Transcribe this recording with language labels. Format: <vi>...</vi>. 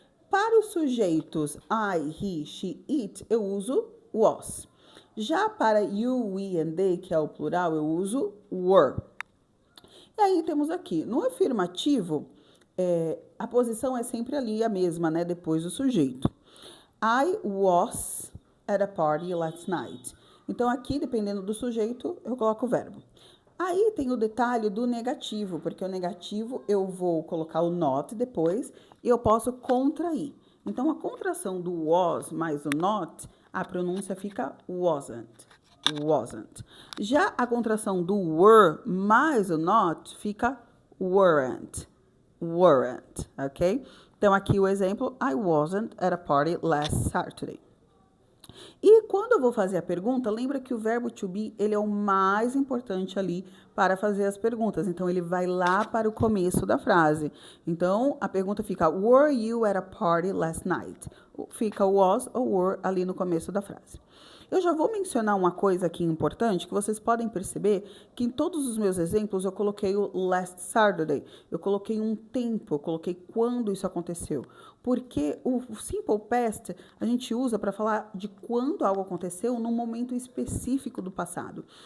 <pt>Para os sujeitos I, he, she, it, eu uso was. Já para you, we and they, que é o plural, eu uso were. E aí temos aqui, no afirmativo, a posição é sempre ali a mesma, né? Depois do sujeito.</pt> <en>I was at a party last night.</en> <pt>Então, aqui, dependendo do sujeito, eu coloco o verbo. Aí tem o detalhe do negativo, porque o negativo eu vou colocar o not depois e eu posso contrair. Então, a contração do was mais o not, a pronúncia fica wasn't. Wasn't. Já a contração do were mais o not fica weren't. Weren't, ok? Então, aqui o exemplo,</pt> <en>I wasn't at a party last Saturday.</en> <pt>E quando eu vou fazer a pergunta, lembra que o verbo to be, ele é o mais importante ali para fazer as perguntas. Então, ele vai lá para o começo da frase. Então, a pergunta fica,</pt> <en>were you at a party last night?</en> <pt>Fica was ou were ali no começo da frase. Eu já vou mencionar uma coisa aqui importante, que vocês podem perceber que em todos os meus exemplos eu coloquei o last Saturday, eu coloquei um tempo, eu coloquei quando isso aconteceu. Porque o simple past a gente usa para falar de quando algo aconteceu num momento específico do passado.</pt>